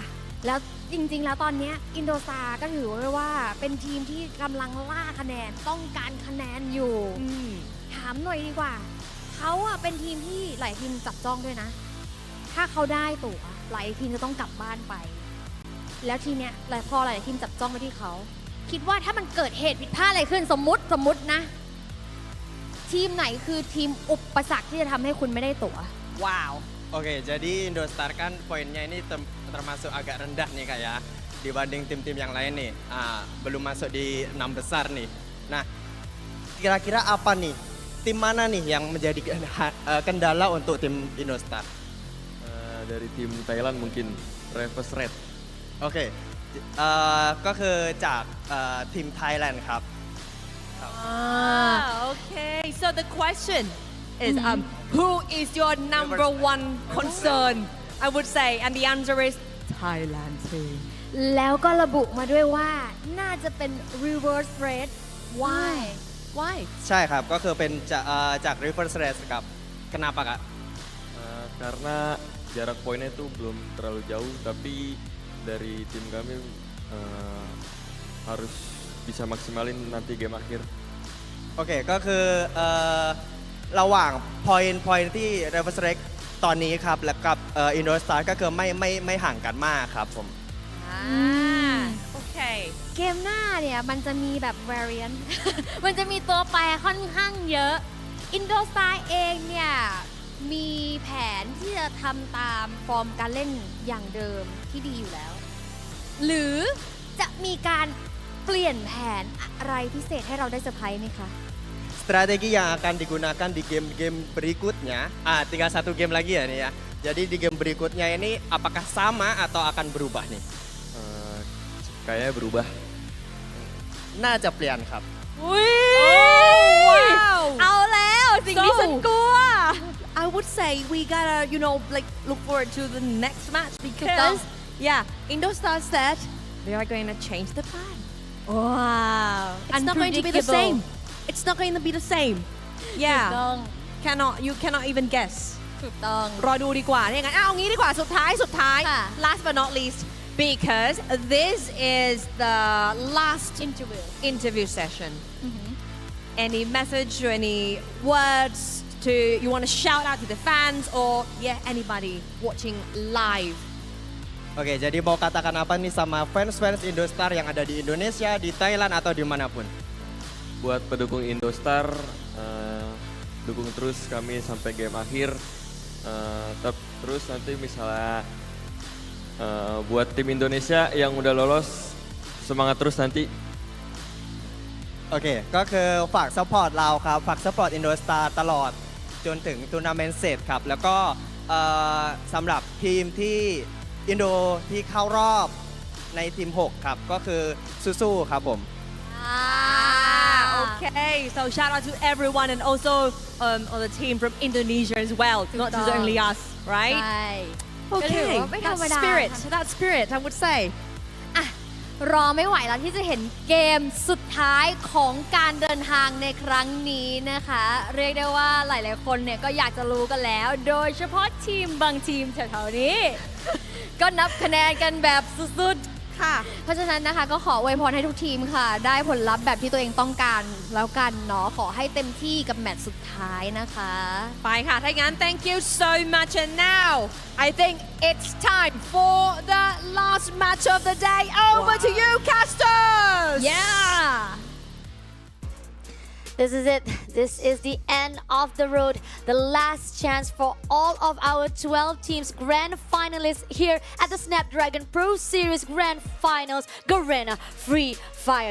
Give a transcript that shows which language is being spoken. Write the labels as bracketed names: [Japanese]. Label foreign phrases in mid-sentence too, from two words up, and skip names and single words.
[Thai] แล้วจริงๆแล้วตอนนี้อินโดซาก็ถือว่าเป็นทีมที่กำลังล่าคะแนนต้องการคะแนนอยู่ถามหน่อยดีกว่าเขาเป็นทีมที่หลายทีมจับจ้องด้วยนะถ้าเขาได้ตั๋วหลายทีมจะต้องกลับบ้านไปแล้วทีเนี้ยพอหลายทีมจับจ้องไปที่เขาคิดว่าถ้ามันเกิดเหตุผิดพลาดอะไรขึ้นสมมุตินะทีมไหนคือทีมอุปสรรคที่จะทำให้คุณไม่ได้ตั๋ว [Indonesian] ว้าว Oke, jadi Indostar kan poinnya ini termasuk agak rendah nih Kak ya dibanding tim-tim yang lain nih. Belum masuk di 6 besar nih. Nah, kira-kira apa nih? Tim mana nih yang menjadi kendala untuk tim Indostar? Dari tim Thailand mungkin Reverse Red. Oke, [Thai] ก็คือจากทีม Thailand ครับ [English] Okay so the question is who is your number one concern I would say and the answer is Thailand team [Thai] แล้วก็ระบุมาด้วยว่าน่าจะเป็น reverse red why ใช่ครับก็คือเป็นจาก reverse red ครับ [Indonesian] kenapa Kak Karena jarak poinnya itu belum terlalu jauh tapi dari tim kami harus bisa maksimalin nanti game akhir [Thai] โอเคก็คือระหว่าง point ที่ reverse red ตอนนี้ครับและกับIndostar ก็คือไม่ห่างกันมากครับผม โอเค เกมหน้าเนี่ยมันจะมีแบบ variant มันจะมีตัวแปรค่อนข้างเยอะ Indostar เองเนี่ยมีแผนที่จะทำตามฟอร์มการเล่นอย่างเดิมที่ดีอยู่แล้วหรือจะมีการเปลี่ยนแผนอะไรพิเศษให้เราได้เซอร์ไพรส์ไหมคะ [Indonesian] strategi yang akan digunakan di game-game berikutnya tinggal satu game lagi ya nih ya jadi di game berikutnya ini apakah sama atau akan berubah nih kayaknya berubah [Thai] น่าจะเปลี่ยนครับ wow เอาแล้วสิ่งที่ฉันกลัว [English] I would say we gotta like look forward to the next match because Indostar said they are going to change the plan wow it's not going to be the same it's not going to be the same you cannot even guess [Thai] ถูกต้อง รอดูดีกว่าอย่างนั้นเอางี้ดีกว่าสุดท้าย [English] last but not least because this is the last interview session any message or any words you want to shout out to the fans or anybody watching live [Indonesian] Oke, jadi mau katakan apa nih sama fans Indostar yang ada di Indonesia, di Thailand atau dimanapun? Buat pendukung Indostar, dukung terus kami sampai game akhir. Terus nanti misalnya buat tim Indonesia yang udah lolos, semangat terus nanti. [Thai] โอเคก็คือฝากซัพพอร์ตเราครับฝากซัพพอร์ต Indostar ตลอดจนถึงทัวร์นาเมนต์เสร็จครับแล้วก็สำหรับทีมที่อินโดที่เข้ารอบในทีม 6 ครับก็คือสู้ๆครับผม [English] Okay so shout out to everyone and also on the team from Indonesia as well not just only us right okay that spirit I would say [Thai] รอไม่ไหวแล้วที่จะเห็นเกมสุดท้ายของการเดินทางในครั้งนี้นะคะเรียกได้ว่าหลายๆคนเนี่ยก็อยากจะรู้กันแล้วโดยเฉพาะทีมบางทีมแถวๆนี้ ก็นับคะแนนกันแบบสุดๆ ค่ะ เพราะฉะนั้นนะคะก็ขออวยพรให้ทุกทีมค่ะ ได้ผลลัพธ์แบบที่ตัวเองต้องการแล้วกันเนาะขอให้เต็มที่กับแมตช์สุดท้ายนะคะ ไปค่ะ ถ้าอย่างนั้น [English] thank you so much and now I think it's time for the last match of the day over to you casters Yeah This is it. This is the end of the road. The last chance for all of our 12 teams grand finalists here at the Snapdragon Pro Series Grand Finals Garena Free Fire.